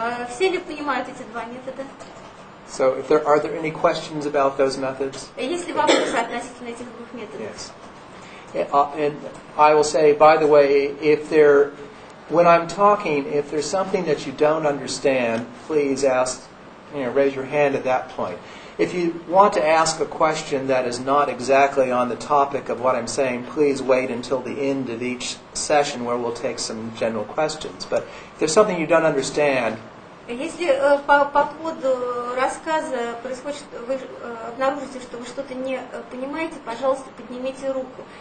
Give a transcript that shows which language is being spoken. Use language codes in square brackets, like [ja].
[ru] Все ли понимают эти два метода? [en] So are there any questions about those methods? [ru] Есть ли вопросы относительно этих двух методов? [en] Yes. And I will say, by the way, when I'm talking, if there's something that you don't understand, please raise your hand at that point. If you want to ask a question that is not exactly on the topic of what I'm saying, please wait until the end of each session where we'll take some general questions. But if there's something you don't understand, [ru] Если по ходу рассказа происходит, вы обнаружите, что вы что-то не понимаете, пожалуйста, поднимите руку.